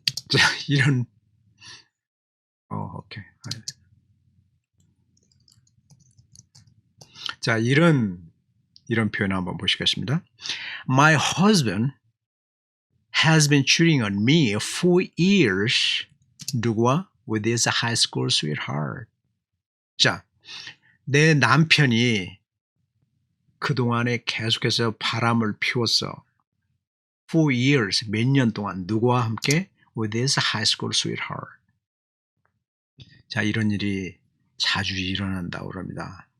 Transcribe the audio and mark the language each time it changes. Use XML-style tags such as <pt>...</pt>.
<ko>자, 이런 오케이. 자, 이런 표현 한번 보시겠습니다.</ko> <en>My husband has been cheating on me for years.</en> <ko>누구와?</ko> <en>With his high school sweetheart.</en> <ko>자, 내 남편이 그동안에 계속해서 바람을 피웠어.</ko> <en>For years,</en> <ko>몇 년 동안 누구와 함께?</ko> <en>With his high school sweetheart.</en> <ko>자, 이런 일이 자주 일어난다고 그럽니다.</ko>